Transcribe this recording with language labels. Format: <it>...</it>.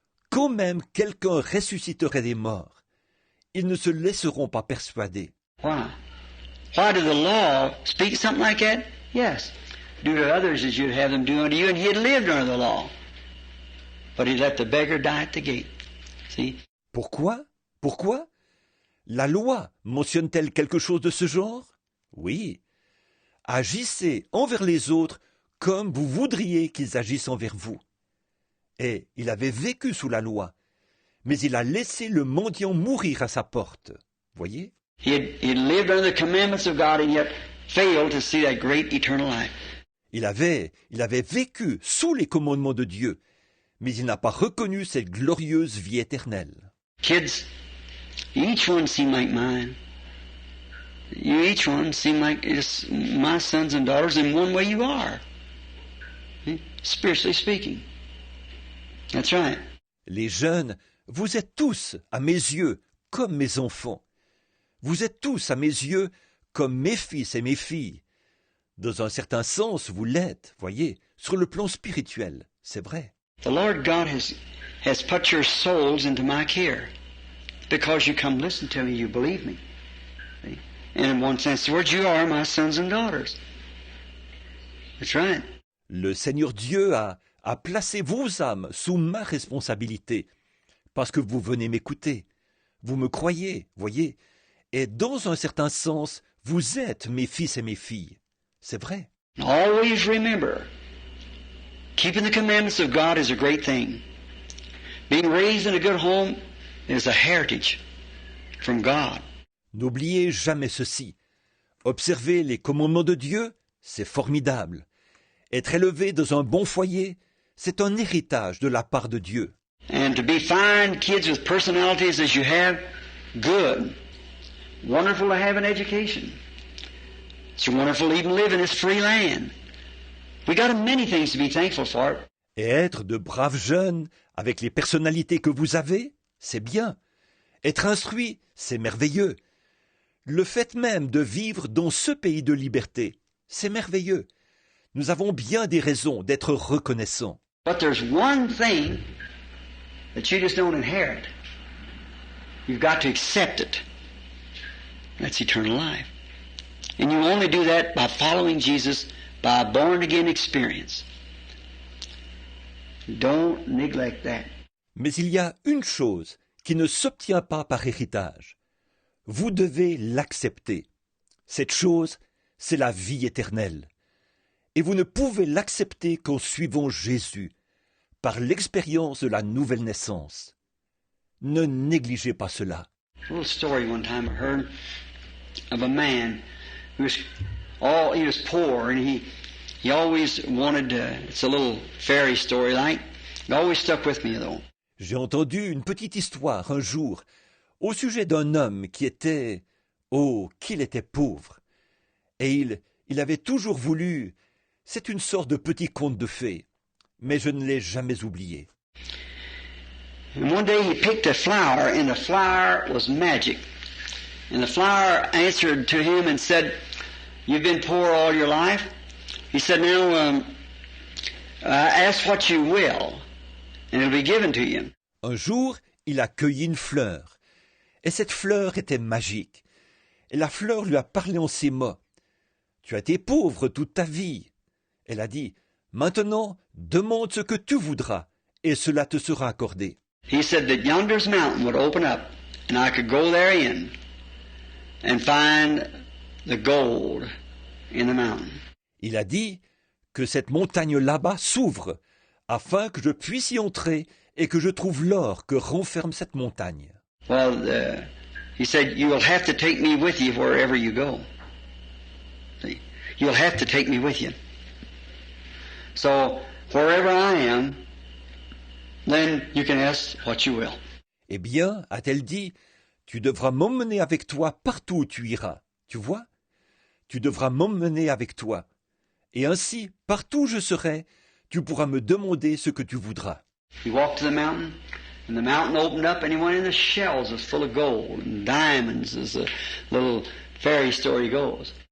<fr>Quand même quelqu'un ressusciterait des morts, ils ne se laisseront pas persuader.</fr> <en>Why? Why did the law speak something like that? Yes. Do to others as you'd have them do unto you, and he had lived under the law. But he let the beggar die at the gate. See?</en> <fr>Pourquoi? Pourquoi? La loi mentionne-t-elle quelque chose de ce genre? Oui. Agissez envers les autres comme vous voudriez qu'ils agissent envers vous. Et il avait vécu sous la loi, mais il a laissé le mendiant mourir à sa porte. Voyez?</fr> <en>He had lived under the commandments of God and yet failed to see that great eternal life.</en> <fr>Il avait vécu sous les commandements de Dieu, mais il n'a pas reconnu cette glorieuse vie éternelle.</fr> <en>Kids, each one seem like mine. You each one seem like it's my sons and daughters in one way you are. Spiritually speaking. That's right.</en> <fr>Les jeunes, vous êtes tous, à mes yeux, comme mes enfants. Vous êtes tous, à mes yeux, comme mes fils et mes filles. Dans un certain sens, vous l'êtes, voyez, sur le plan spirituel, c'est vrai.</fr> <en>The Lord God has put your souls into my care because you come listen to me, you believe me. See? And in one sense, the words, you are my sons and daughters. That's right.</en> <fr>Le Seigneur Dieu a placé vos âmes sous ma responsabilité, parce que vous venez m'écouter. Vous me croyez, voyez, et dans un certain sens, vous êtes mes fils et mes filles. C'est vrai.</fr> <en>Always remember, keeping the commandments of God is a great thing. Being raised in a good home is a heritage from God.</en> <fr>N'oubliez jamais ceci. Observer les commandements de Dieu, c'est formidable. Être élevé dans un bon foyer, c'est un héritage de la part de Dieu.</fr> <en>And to be fine kids with personalities as you have, good. Wonderful to have an education. It's wonderful to even live in this free land. We got many things to be thankful for.</en> <fr>Et être de braves jeunes, avec les personnalités que vous avez, c'est bien. Être instruit, c'est merveilleux. Le fait même de vivre dans ce pays de liberté, c'est merveilleux. Nous avons bien des raisons d'être reconnaissants.</fr> <en>But there's one thing that you just don't inherit. You've got to accept it. That's eternal life. And you only do that by following Jesus by a born-again experience. Don't neglect that.</en> <fr>Mais il y a une chose qui ne s'obtient pas par héritage. Vous devez l'accepter. Cette chose, c'est la vie éternelle. Et vous ne pouvez l'accepter qu'en suivant Jésus, par l'expérience de la nouvelle naissance. Ne négligez pas cela.</fr> <en>A little story one time I heard of a man who was poor and he always wanted it's a little fairy story like. It always stuck with me though.</en> <fr>J'ai entendu une petite histoire un jour au sujet d'un homme qui était, oh, qu'il était pauvre. Et il avait toujours voulu, c'est une sorte de petit conte de fées, mais je ne l'ai jamais oublié.</fr> <en>And one day he picked a flower, and the flower was magic. And the flower answered to him and said, "You've been poor all your life." He said, "Now ask what you will, and it'll be given to you."</en> <fr>Un jour, il a cueilli une fleur, et cette fleur était magique. Et la fleur lui a parlé en ces mots. « Tu as été pauvre toute ta vie. » Elle a dit, « Maintenant, demande ce que tu voudras, et cela te sera accordé. »</fr> <en>He said that yonder's mountain would open up, and I could go therein and find the gold in the mountain.</en> <fr>Il a dit que cette montagne là-bas s'ouvre, afin que je puisse y entrer et que je trouve l'or que renferme cette montagne.</fr> <en>Well, he said, you will have to take me with you wherever you go. See? You'll have to take me with you. So, wherever I am, then you can ask what you will.</en> <fr>Eh bien, a-t-elle dit, tu devras m'emmener avec toi partout où tu iras. Tu vois? Tu devras m'emmener avec toi. Et ainsi, partout où je serai, tu pourras me demander ce que tu voudras.</fr> <en>You walk to the mountain, and And the mountain opened up and he went in the shells as full of gold and diamonds, as the little fairy story goes.</en>